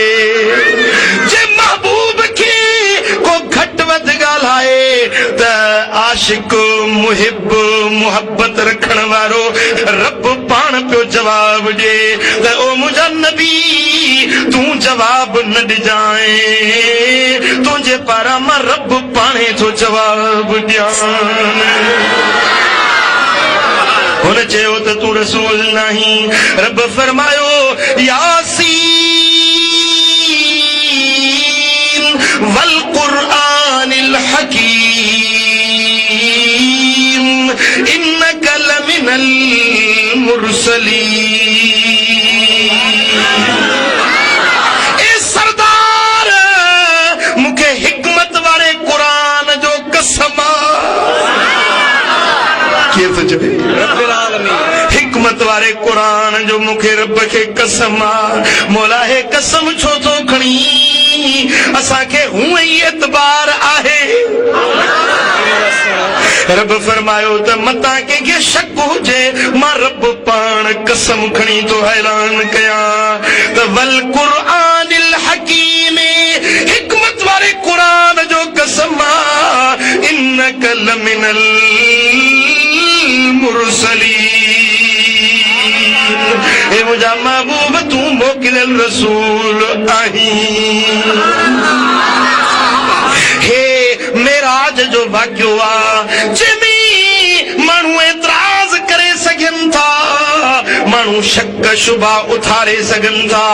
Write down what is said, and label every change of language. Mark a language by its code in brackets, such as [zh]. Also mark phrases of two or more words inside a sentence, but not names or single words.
[sd] जे महबूब खे को घटि वधि ॻाल्हाए त आशिक मुहिब मुहब्बत रखण वारो रब पाण पियो जवाब ॾे त ओ मुंहिंजा नबी तूं जवाब न ॾिजांइ, तुंहिंजे पारां मां रब पाणे थो जवाब ॾियां। हुन चयो त तूं रसूल नाही। रब फरमायो [ar] يس والقرآن الحكيم إنك لمن المرسلين. [sd] ए सरदार मूंखे हिकमत वारे क़ुरान जो कसम हिकमत वारे क़ुरान जो मूंखे रब खे कसम आहे। मौला हे कसम छो थो खणी, असांखे हूअं ई एतबार आहे। रब फरमायो त मतां कंहिंखे शक हुजे मां रब पाण कसम खणी थो ऐलान कयां त [ar] والقرآن الحكيم, [sd] हिकमत वारे क़ुरान जो कसम आहे। [ar] إنك لمن المرسلين. [sd] ए मुंहिंजा महबूब तूं मोकिलियल रसूल आहीं। हे मेराज जो वाक़ियो आहे जंहिंमें माण्हू एतराज़ करे सघनि था, माण्हू शक शुबा उथारे सघनि था।